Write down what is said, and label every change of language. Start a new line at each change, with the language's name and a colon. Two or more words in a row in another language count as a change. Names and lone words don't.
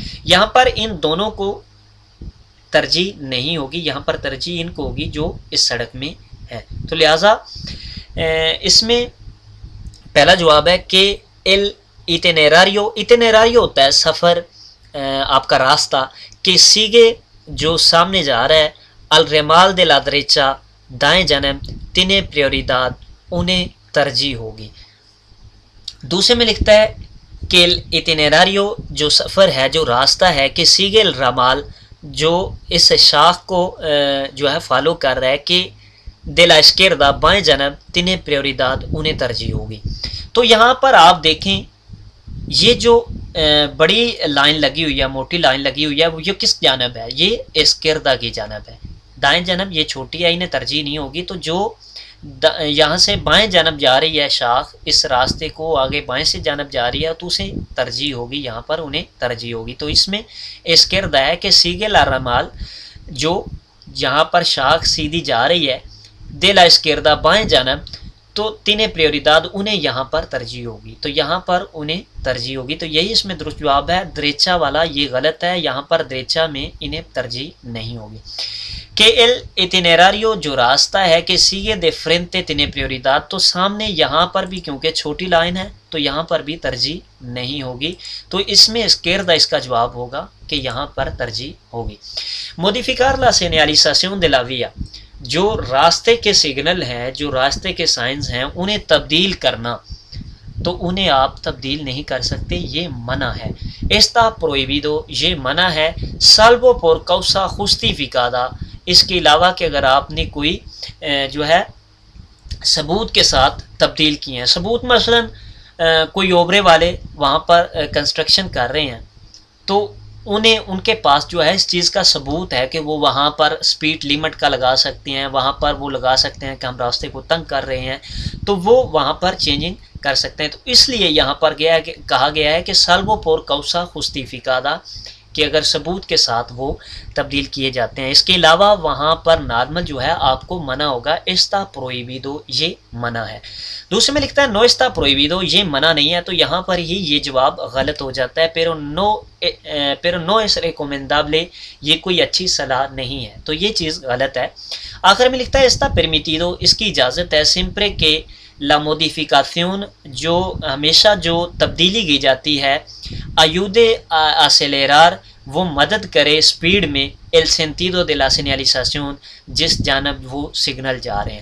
Urdu: یہاں پر ان دونوں کو ترجیح نہیں ہوگی، یہاں پر ترجیح ان کو ہوگی جو اس سڑک میں ہے۔ تو لہٰذا اس میں پہلا جواب ہے کہ ایٹینیراریو ہوتا ہے سفر، آپ کا راستہ، کہ سیگے جو سامنے جا رہا ہے،
Spanish: el ramal de la derecha
Urdu: دائیں جانب،
Spanish: tiene prioridad
Urdu: انہیں ترجیح ہوگی۔ دوسرے میں لکھتا ہے کہ ایٹینیراریو جو سفر ہے، جو راستہ ہے، کہ
Spanish: sigue el ramal
Urdu: جو اس شاخ کو جو ہے فالو کر رہا ہے، کہ
Spanish: de la izquierda
Urdu: بائیں جانب،
Spanish: tiene prioridad
Urdu: انہیں ترجیح ہوگی۔ تو یہاں پر آپ دیکھیں یہ جو بڑی لائن لگی ہوئی ہے، موٹی لائن لگی ہوئی ہے، وہ یہ کس جانب ہے؟ یہ اسکردہ کی جانب ہے، دائیں جانب یہ چھوٹی ہے، انہیں ترجیح نہیں ہوگی۔ تو جو یہاں سے بائیں جانب جا رہی ہے شاخ، اس راستے کو آگے بائیں سے جانب جا رہی ہے تو اسے ترجیح ہوگی، یہاں پر انہیں ترجیح ہوگی۔ تو اس میں اسکردہ ہے کہ
Spanish: sigue el ramal
Urdu: جو یہاں پر شاخ سیدھی جا رہی ہے،
Spanish: de la izquierda
Urdu: بائیں جانب، تو
Spanish: tiene prioridad
Urdu: انہیں یہاں پر ترجیح ہوگی، تو یہاں پر انہیں ترجیح ہوگی۔ تو یہی اس میں درست جواب ہے۔ دریچا والا یہ غلط ہے، یہاں پر دریچا میں انہیں ترجیح نہیں ہوگی۔
Spanish: کہ el itinerario
Urdu: جو راستہ ہے، کہ
Spanish: sigue de frente tiene prioridad،
Urdu: تو سامنے یہاں پر بھی کیونکہ چھوٹی لائن ہے تو یہاں پر بھی ترجیح نہیں ہوگی۔ تو اس میں izquierda اس کا جواب ہوگا کہ یہاں پر ترجیح ہوگی۔
Spanish: modificar la señalización de la vía،
Urdu: جو راستے کے سگنل ہیں، جو راستے کے سائنز ہیں، انہیں تبدیل کرنا، تو انہیں آپ تبدیل نہیں کر سکتے، یہ منع ہے۔
Spanish: está prohibido
Urdu: یہ منع ہے۔
Spanish: salvo por causa justificada،
Urdu: اس کے علاوہ کہ اگر آپ نے کوئی جو ہے ثبوت کے ساتھ تبدیل کیے ہیں، ثبوت مثلا کوئی اوبرے والے وہاں پر کنسٹرکشن کر رہے ہیں تو انہیں ان کے پاس جو ہے اس چیز کا ثبوت ہے کہ وہ وہاں پر سپیڈ لیمٹ کا لگا سکتے ہیں، وہاں پر وہ لگا سکتے ہیں کہ ہم راستے کو تنگ کر رہے ہیں، تو وہ وہاں پر چینجنگ کر سکتے ہیں۔ تو اس لیے یہاں پر کہا گیا ہے کہ
Spanish: salvo por causa justificada،
Urdu: کہ اگر ثبوت کے ساتھ وہ تبدیل کیے جاتے ہیں۔ اس کے علاوہ وہاں پر نارمل جو ہے آپ کو منع ہوگا۔
Spanish: está prohibido
Urdu: یہ منع ہے۔ دوسرے میں لکھتا ہے
Spanish: no está prohibido
Urdu: یہ منع نہیں ہے، تو یہاں پر ہی یہ جواب غلط ہو جاتا ہے۔
Spanish: pero no es recomendable
Urdu: یہ کوئی اچھی صلاح نہیں ہے، تو یہ چیز غلط ہے۔ آخر میں لکھتا ہے
Spanish: está permitido
Urdu: اس کی اجازت ہے
Spanish: siempre que la modificación
Urdu: جو ہمیشہ جو تبدیلی کی جاتی ہے
Spanish: ayude a acelerar
Urdu: وہ مدد کرے سپیڈ میں
Spanish: el sentido de la señalización
Urdu: جس جانب وہ سگنل جا رہے ہیں۔